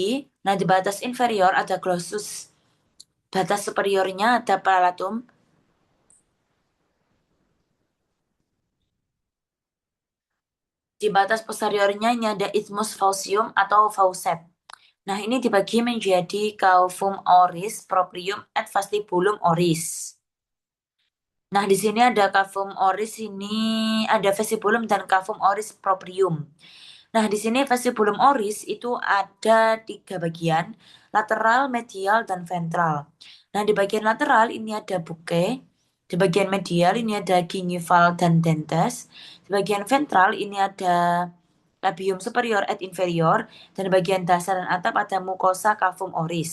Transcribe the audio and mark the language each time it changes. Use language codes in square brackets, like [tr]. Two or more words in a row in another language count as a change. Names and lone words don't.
[id] Nah, di batas inferior ada glossus. Batas superiornya ada palatum. Di batas posteriornya ini ada [la] isthmus faucium [id] atau faucet. Nah, ini dibagi menjadi [la] cavum oris, proprium, et vestibulum oris. [id] Nah, di sini ada [la] cavum oris, [id] ini ada vestibulum dan [la] cavum oris proprium. [id] Nah, di sini [la] vestibulum oris [id] itu ada 3 bagian, lateral, medial, dan ventral. Nah, di bagian lateral ini ada buke, di bagian medial ini ada gingival dan dentes, di bagian ventral ini ada [la] labium superior et inferior, [id] dan di bagian dasar dan atap ada mukosa [la] cavum oris.